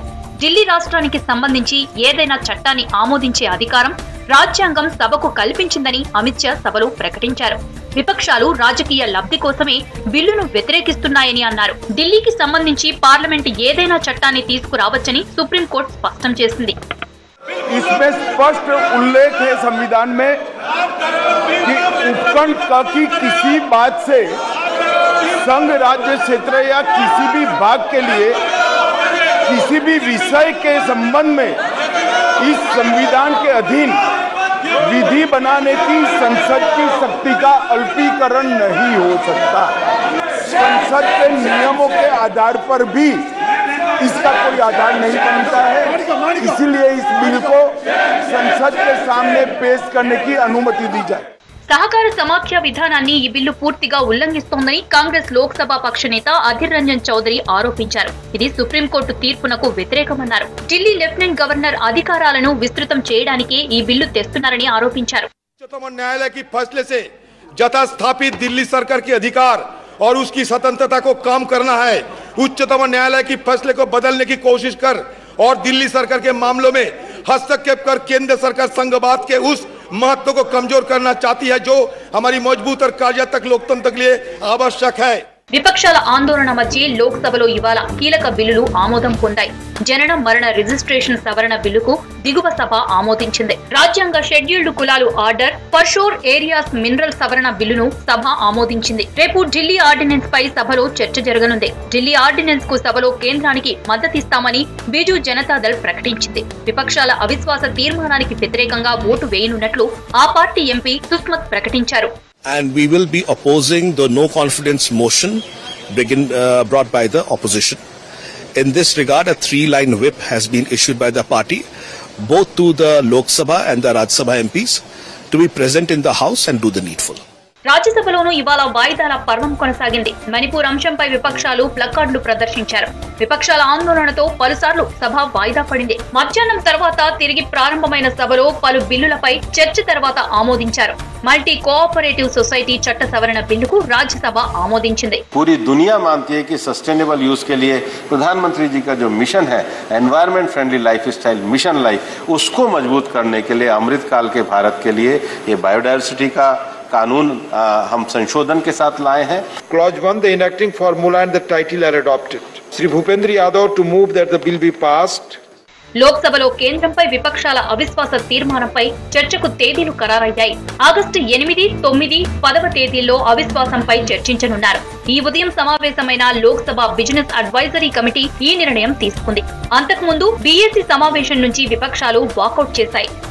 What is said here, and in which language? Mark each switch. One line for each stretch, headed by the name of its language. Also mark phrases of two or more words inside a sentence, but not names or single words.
Telugu: ఢిల్లీ రాష్ట్రానికి సంబంధించి ఏదైనా చట్టాన్ని ఆమోదించే అధికారం రాజ్యాంగం సభకు కల్పించిందని అమిత్ షా సభలో ప్రకటించారు. విపక్షాలు రాజకీయ లబ్ధి కోసమే బిల్లును వ్యతిరేకిస్తున్నాయని అన్నారు. ఢిల్లీకి సంబంధించి పార్లమెంట్ ఏదైనా చట్టాన్ని తీసుకురావచ్చని సుప్రీంకోర్టు స్పష్టం చేసింది.
Hindi: इसमें स्पष्ट उल्लेख है संविधान में कि उपखंड की किसी बात से संघ राज्य क्षेत्र या किसी भी भाग के लिए किसी भी विषय के संबंध में इस संविधान के अधीन विधि बनाने की संसद की शक्ति का अल्पीकरण नहीं हो सकता। संसद के नियमों के आधार पर भी इसका कोई आधार नहीं बनता है। इसीलिए इस बिल को संसद के सामने पेश करने की अनुमति दी जाए.
Telugu: సహకార సమాఖ్య విధానాన్ని ఈ బిల్లు పూర్తిగా ఉల్లంఘిస్తోందని కాంగ్రెస్ లోక్సభ పక్ష నేత అధిర్ రంజన్ చౌదరి ఆరోపించారు. ఇది సుప్రీంకోర్టు తీర్పునకు వ్యతిరేకమన్నారు. ఢిల్లీ
English: lieutenant governor
Telugu: అధికారాలను విస్తృతం చేయడానికే ఈ బిల్లు తెస్తున్నారని ఆరోపించారు.
Hindi: उच्चतम न्यायालय की फैसले से यथास्थापित दिल्ली सरकार के अधिकार और उसकी स्वतंत्रता को काम करना है। उच्चतम न्यायालय की फैसले को बदलने की कोशिश कर और दिल्ली सरकार के मामलों में हस्तक्षेप कर केंद्र सरकार संघवाद के उस महत्व को कमजोर करना चाहती है जो हमारी मजबूत और कार्यात्मक लोकतंत्र के लिए आवश्यक है.
Telugu: విపక్షాల ఆందోళన మధ్య లోక్సభలో ఇవాళ కీలక బిల్లులు ఆమోదం పొందాయి. జనన మరణ రిజిస్ట్రేషన్ సవరణ బిల్లుకు దిగువ సభ ఆమోదించింది. రాజ్యాంగ షెడ్యూల్డ్ కులాలు
English: order offshore areas mineral
Telugu: సవరణ బిల్లును సభ ఆమోదించింది. రేపు ఢిల్లీ ఆర్డినెన్స్ పై సభలో చర్చ జరగనుంది. ఢిల్లీ ఆర్డినెన్స్ కు సభలో కేంద్రానికి మద్దతిస్తామని బీజూ జనతాదళ్ ప్రకటించింది. విపక్షాల అవిశ్వాస తీర్మానానికి వ్యతిరేకంగా ఓటు వేయనున్నట్లు ఆ పార్టీ ఎంపీ సుస్మత్ ప్రకటించారు.
English: And we will be opposing the no confidence motion brought by the opposition. In this regard, a 3-line whip has been issued by the party, both to the Lok Sabha and the Rajya Sabha MPs, to be present in the House and do the needful.
Telugu: రాజ్యసభలోనూ ఇవాళ వాయిదాల పర్వం కొనసాగింది. మణిపూర్ అంశంపై విపక్షాలు ప్లకార్డులు ప్రదర్శించారు. విపక్షాల ఆందోళనతో పలుసార్లు సభ వాయిదా పడింది. మధ్యాహ్నం తర్వాత తిరిగి ప్రారంభమైన సభలో పలు బిల్లులపై చర్చ తర్వాత ఆమోదించారు.
English: multi cooperative society
Telugu: చట్ట సవరణ బిల్లుకు రాజ్యసభ ఆమోదించింది.
Hindi: पूरी दुनिया मानती है कि
English: sustainable use
Hindi: के लिए प्रधानमंत्री जी का जो मिशन है
English: environment friendly lifestyle mission life,
Hindi: उसको मजबूत करने के लिए अमृतकाल के भारत के लिए ये बायोडायवर्सिटी का कानून हम संशोधन के साथ लाए हैं.
English: Clause 1, the enacting formula and the title are adopted. Shri Bhupendra Yadav to move that the bill be passed.
Telugu: లోక్సభలో కేంద్రంపై విపక్షాల అవిశ్వాస తీర్మానంపై చర్చకు తేదీలు ఖరారయ్యాయి. ఆగస్టు 8, 9, 10 తేదీల్లో అవిశ్వాసంపై చర్చించనున్నారు. ఈ ఉదయం సమావేశమైన లోక్సభ
English: business advisory committee
Telugu: ఈ నిర్ణయం తీసుకుంది. అంతకుముందు బీఏసీ సమావేశం నుంచి విపక్షాలు వాకౌట్ చేశాయి.